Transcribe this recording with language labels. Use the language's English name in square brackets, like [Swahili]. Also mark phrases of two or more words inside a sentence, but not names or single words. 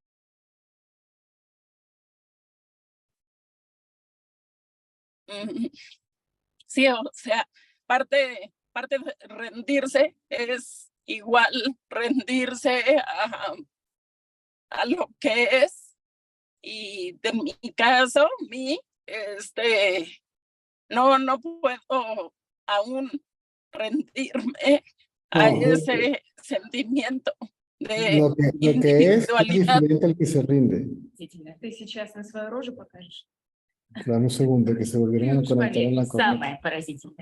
[Spanish] Sí, o sea, parte de rendirse es igual rendirse a lo que es. Y de mi caso, no puedo aún rendirme a No, ese sentimiento de lo que es individualidad. diferente al que se rinde. [Russian] Ты сейчас на свою рожу покажешь. [Spanish] Dame un segundo, que se volvieron a conectar en la [Russian] Самое поразительное.